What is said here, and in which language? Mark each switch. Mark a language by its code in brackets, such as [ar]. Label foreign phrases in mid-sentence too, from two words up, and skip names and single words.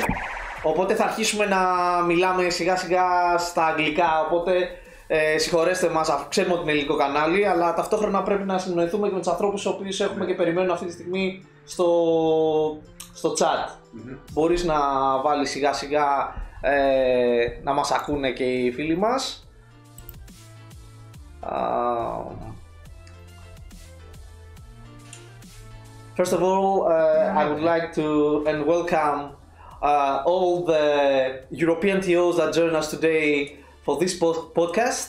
[el] Οπότε θα αρχίσουμε να μιλάμε σιγά σιγά στα αγγλικά, οπότε συγχωρέστε μας, αφού ξέρουμε ότι είναι ελληνικό κανάλι, αλλά ταυτόχρονα πρέπει να συνοηθούμε και με τους ανθρώπους τους οποίους έχουμε και περιμένουν αυτή τη στιγμή στο chat. Μπορείς να βάλεις σιγά σιγά να μας ακούνε και οι φίλοι μας. [en] First of all, I would like to welcome all the European TOs that join us today for this podcast.